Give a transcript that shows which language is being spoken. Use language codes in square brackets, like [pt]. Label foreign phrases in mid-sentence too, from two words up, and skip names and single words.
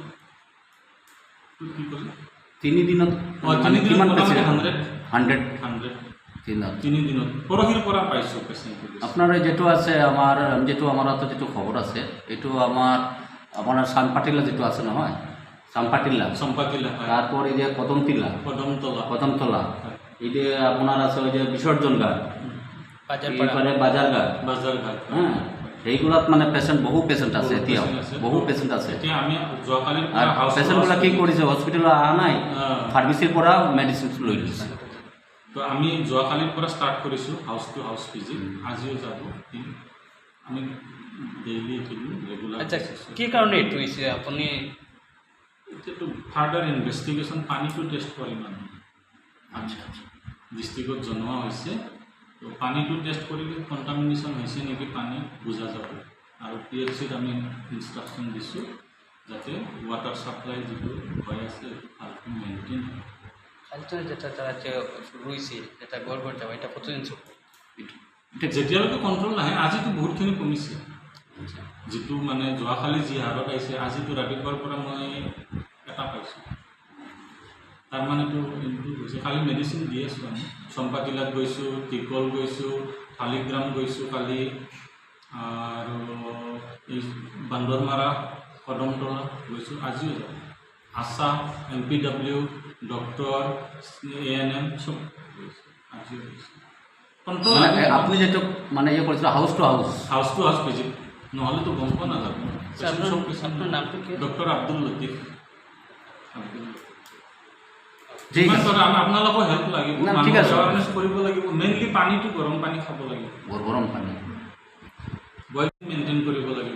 [as] কি ক'লে? 3 দিনত তিনি কিমান দিনত পেচেণ্ট? 100 দিনত। 3 দিনত পৰহিৰ পৰা পাইছোঁ পেচেণ্ট। [bn] আপনার যেটো আছে আমার হাতে যেটো খবর আছে এটো আপনার সানপাটিলা যেটো আছে নহয়, সানপাটিলা চম্পাকিলা হয়, তারপর এই যে কদমতলা কদমতলা এই যে আপনার আছে ওই যে বিসর্জন ঘাট, এরপরে বাজার ঘাট, বাজারঘাট। [as] হ্যাঁ এইগুলাত মানে পেশেন্ট বহু পেশেন্ট আছে, এতিয়াও বহু পেশেন্ট আছে। এতিয়া আমি যোৱাকালিৰ আর পৰা পেশেন্টগুলা কি কৰিছে হস্পিটেল অহা নাই, ফাৰ্মাচীৰ পৰা মেডিচিন লৈ লৈছে। তো আমি যোৱাকালিৰ পৰা ষ্টাৰ্ট কৰিছোঁ [en] house to house visit. [as] আজিও যাব আমি [en] daily regular. [as] আচ্ছা, কি কাৰণে এইটো হৈছে আপুনি? এতিয়াতো [en] further investigation [as] পানীটো টেষ্ট কৰিম আমি। আচ্ছা আচ্ছা, ডিষ্ট্ৰিক্টত জনোৱা হৈছে। তো পানীটো টেষ্ট কৰিলে কণ্টামিনেশ্যন হৈছে নেকি পানী বুজা যাব। আৰু PHCত আমি ইনষ্ট্ৰাকশ্যন দিছোঁ যাতে [en] water supply [as] যিটো হৈ আছে ভালকৈ মেইনটেইন হয়। [bn] কালচার যেটা তারা যে রয়েছে যেটা গড়গড় যাওয়া এটা কতদিন চলবে? [as] যেতিয়ালৈকে কণ্ট্ৰল নাহে, আজিতো বহুতখিনি কমিছে। যিটো মানে যোৱাকালি যি হাৰত আহিছে, আজিতো ৰাতিপুৱাৰ পৰা মই এটা পাইছোঁ। তাৰমানেতো ইম্প্ৰুভ হৈছে। কালি মেডিচিন দি আছোঁ আমি। চম্পাকিলাত গৈছোঁ, টিকল গৈছোঁ, শালিগ্ৰাম গৈছোঁ কালি, আৰু এই বান্দৰমাৰা কদমতলা গৈছোঁ। আজিও যাওঁ। আশা, MPW, ডক্টৰ, ANM চব গৈছোঁ। আজিও গৈছোঁ। কণ্ট্ৰল [bn] আপনি যেটো মানে করেছিল [en] house to house, house to house visit, [as] নহ'লেতো গম পোৱা নাযাব। [bn] আপনার নামটো কি? [as] ডক্টৰ আব্দুল লতিফ। ঠিক যিমান আছে, পাৰে আপোনালোকৰ হেল্প লাগিব, না, ঠিক আছে। এৱাৰনেছ কৰিব লাগিব। মেইনলি পানীটো গৰম পানী খাব লাগিব, গৰম পানী [en] boiling maintain [as] কৰিব লাগিব।